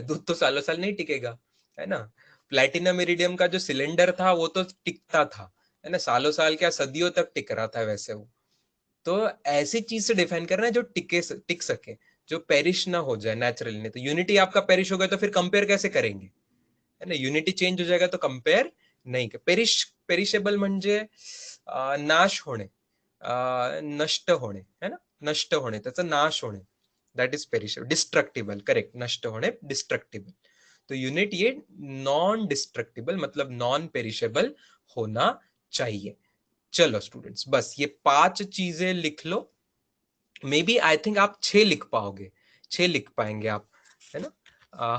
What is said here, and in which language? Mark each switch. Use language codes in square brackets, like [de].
[hi] दूध तो सालों साल नहीं टिकेगा, है ना। प्लैटिनम इरिडियम का जो सिलेंडर था वो तो टिकता था, है ना, सालों साल क्या, सदियों तक टिक रहा था वैसे वो। तो ऐसी चीज से डिफाइन करना है जो टिक सके, जो पेरिश ना हो जाए नेचुरली। नहीं तो यूनिटी आपका पेरिश हो गया तो फिर कंपेयर कैसे करेंगे, है ना, यूनिटी चेंज हो जाएगा तो कंपेयर नहीं कर। [mr] पेरिशेबल म्हणजे नाश होणे, नष्ट होणे, है ना, नष्ट होणे, त्याचा नाश होणे, [en] That is perishable. [mr] Destructible, correct, नष्ट होणे, डिस्ट्रक्टिबल। [hi] तो यूनिट ये नॉन डिस्ट्रक्टिबल मतलब नॉन पेरिशेबल होना चाहिए। चलो स्टूडेंट्स, बस ये 5 चीजें लिख लो। मे बी आई थिंक आप 6 लिख पाओगे, 6 लिख पाएंगे आप, है ना।